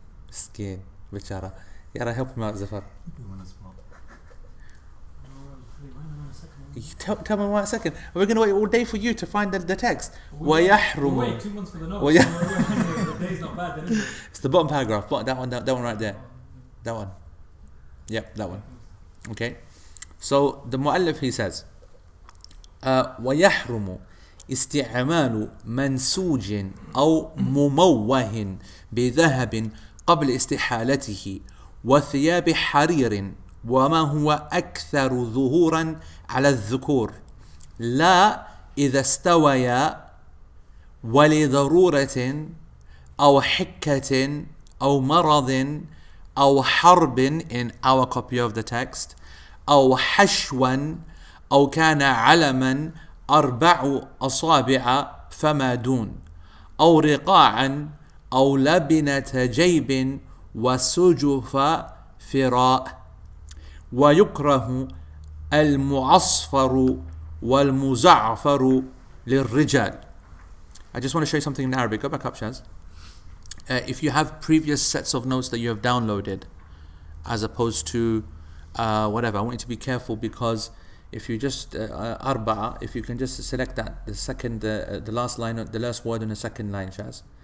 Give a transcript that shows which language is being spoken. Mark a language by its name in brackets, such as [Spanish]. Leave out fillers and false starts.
[English] Skin, bichara. Yara, help him out, Zafar. Put him on the spot. Oh, wait, why am I on the second one? You tell me 1 second. We're gonna wait all day for you to find the text. We'll [Arabic] وَيَحْرُمُ. [English] wait 2 months for the notes. Well, yeah. So the day's not bad then, is it? It's the bottom paragraph. That one right there. That one. Yep, that one. Okay. So the Mu'allif, he says, [Arabic] ويحرم استعمال منسوج أو مموه بذهب قبل استحالته وثياب حرير وما هو أكثر ظهورا على الذكور لا إذا استويا ولضرورة أو حكة أو مرض أو حرب [English] in our copy of the text [Arabic] أو حشوا أو كان علما 4 أصابع فما دون أو رقاعا أو لبنة جيب وسجف فراء ويكره المعصفر والمزعفر للرجال. [English] I just want to show you something in Arabic. Go back up, Shaz. If you have previous sets of notes that you have downloaded, as opposed to whatever, I want you to be careful, because if you just arba'a, if you can just select that, the second, the last line, the last word in the second line, Shaz.